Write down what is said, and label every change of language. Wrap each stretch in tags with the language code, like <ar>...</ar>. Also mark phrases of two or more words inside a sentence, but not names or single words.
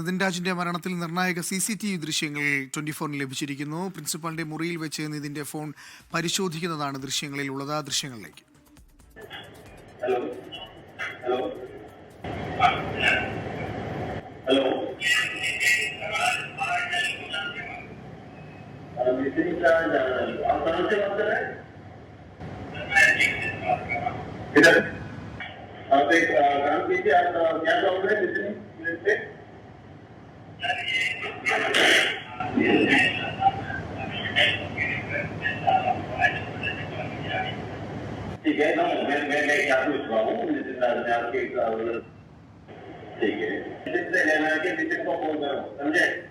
<ml>നിതിൻ രാജിന്റെ മരണത്തിൽ നിർണായക CCTV ദൃശ്യങ്ങൾ 24 ലഭിച്ചിരിക്കുന്നു. പ്രിൻസിപ്പലിന്റെ മുറിയിൽ വെച്ച് നിതിന്റെ ഫോൺ പരിശോധിക്കുന്നതാണ് ദൃശ്യങ്ങളിൽ ഉള്ളത്. ആ ദൃശ്യങ്ങളിലേക്ക്.</ml> <en>hello hello hello</en> <hi>नितिन राज आप कहाँ से बात कर रहे हैं? इधर आप एक काम कीजिए, आप क्या काम कर रहे हैं नितिन से? ठीक है ना, मैं क्या पूछ रहा हूँ नितिन राज ने आपके ठीक है नितिन से लेना है कि नितिन को फोन करो, समझे?</hi>